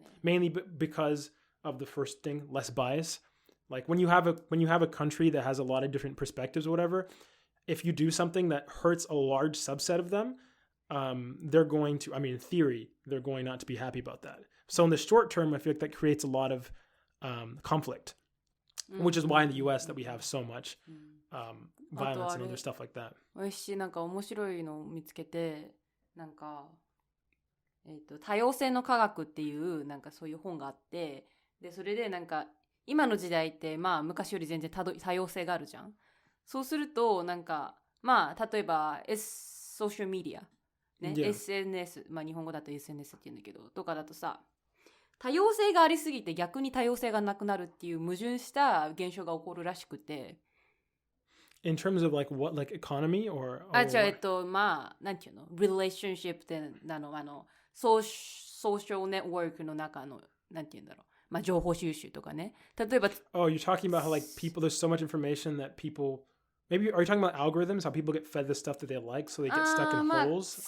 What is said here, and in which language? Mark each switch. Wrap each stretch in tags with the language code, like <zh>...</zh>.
<en>Mainly because of the first thing, less bias. Like when you have a country that has a lot of different perspectives or whatever, if you do something that hurts a large subset of them, they're going to, in theory, they're going not to be happy about that. So in the short term, I feel like that creates a lot of conflict, which is why in the US that we have so much violence and other stuff like that.</en> <ja>私なんか面白いのを見つけて、なんか、多様性の科学っていうなんかそういう本があって、でそれでなんか今の時代って昔より全然多様性があるじゃん。そうするとなんか例えばソーシャルメディアね、</ja> <en>Yeah.</en> <ja>SNS 日本語だと SNS って言うんだけどとかだとさ、多様性がありすぎて逆に多様性がなくなるっていう矛盾した現象が起こるらしくて。</ja> <en>In terms of like what, like economy or</en> <ja>なんていうの relationship ってソーシャルネットワークの中のなんていうんだろう、情報収集とかね。例えば</ja> <en>Oh, you're talking about how like people, there's so much information that people, maybe are you talking about algorithms, how people get fed the stuff that they like so they get stuck in holes?</en>